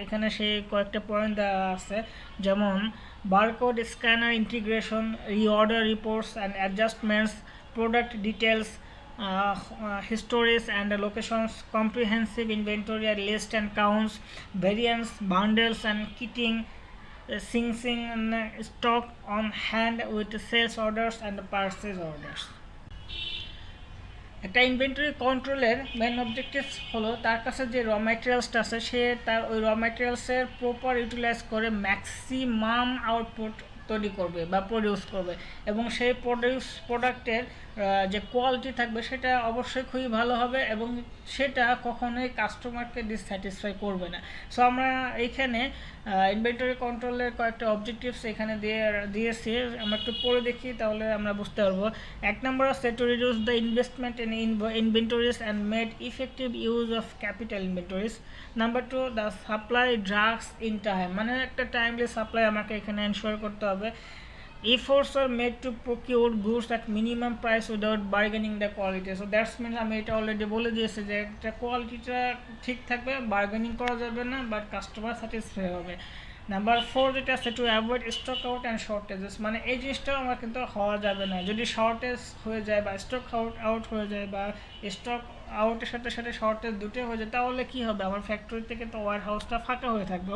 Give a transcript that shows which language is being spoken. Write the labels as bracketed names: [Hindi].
[Bangla] এখানে সেই কয়েকটা পয়েন্ট দেওয়া আছে, যেমন [English] Barcode scanner integration, reorder reports and adjustments, product details, histories and locations, comprehensive inventory and list and counts, variants, bundles and kitting, syncing stock on hand with sales orders and purchase orders. [Bangla] একটা inventory কন্ট্রোলের main objectives হলো তার কাছে যে র ম্যাটেরিয়ালসটা আছে সে তার ওই র ম্যাটেরিয়ালসের প্রপার ইউটিলাইজ করে ম্যাক্সিমাম আউটপুট তৈরি করবে বা প্রডিউস করবে, এবং সেই প্রোডাক্টের যে কোয়ালিটি থাকবে সেটা অবশ্যই খুবই ভালো হবে এবং সেটা কখনোই কাস্টমারকে ডিসস্যাটিসফাই করবে না। সো আমরা এইখানে ইনভেন্টরি কন্ট্রোলের কয়েকটা অবজেক্টিভস এখানে দিয়েছি, আমরা একটু পড়ে দেখি তাহলে আমরা বুঝতে পারবো। এক নম্বর আছে [English] To reduce the investment in inventories and made effective use of capital inventories. Number two the supply drugs in time, [Bangla] মানে একটা টাইমলি সাপ্লাই আমাকে এখানে এনশিওর করতে হবে। [English] Efforts are made to procure goods at minimum price without bargaining the quality. So that's means [Bangla] আমি এটা already বলে দিয়েছি যে একটা কোয়ালিটিটা ঠিক থাকবে, বার্গেনিং করা যাবে না, বাট কাস্টমার স্যাটিসফাই হবে। নাম্বার 4 যেটা আছে [English] to avoid stock out and shortages, [Bangla] মানে এই জিনিসটাও আমার কিন্তু হওয়া যাবে না। যদি শর্টেজ হয়ে যায় বা স্টক আউট হয়ে যায় বা স্টক আউটের সাথে সাথে শর্টেজ দুটোই হয়ে যায়, তাহলে কী হবে, আমার ফ্যাক্টরি থেকে তো ওয়ার হাউসটা ফাঁকা হয়ে থাকবে।